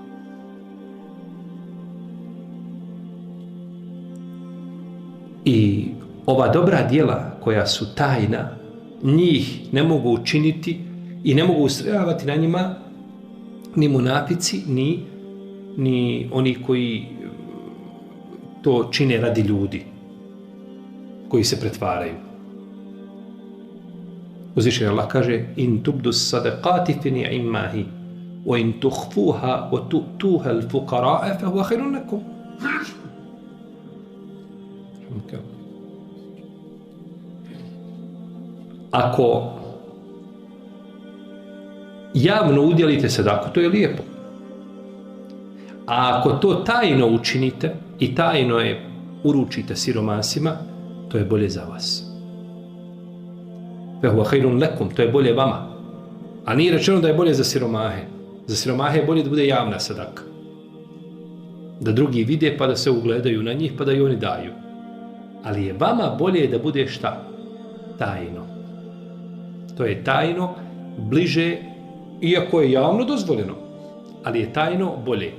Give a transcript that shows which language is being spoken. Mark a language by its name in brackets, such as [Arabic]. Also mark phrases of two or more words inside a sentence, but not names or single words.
[Bosnian] I ova dobra djela koja su tajna, njih ne mogu učiniti i ne mogu ustrajavati na njima ni munafici, ni oni koji to čine radi ljudi, koji se pretvaraju. Uzvišeni Allah kaže: [Arabic] إن تبدوا الصدقات في نعمه وإن تخفوها وتؤتوها الفقراء فهو خير لكم. [Bosnian] Ako javno udjelite sadaku, to je lijepo. A ako to tajno učinite i tajno je uručite siromasima, to je bolje za vas. [Arabic] فهو خير لكم, [Bosnian] to je bolje vama. A nije rečeno da je bolje za siromahe. Za siromahe je bolje da bude javna sadaka. Da drugi vide pa da se ugledaju na njih pa da i oni daju. Ali je vama bolje da bude šta? Tajno. To je tajno, bliže, iako je javno dozvoljeno, ali je tajno bolje.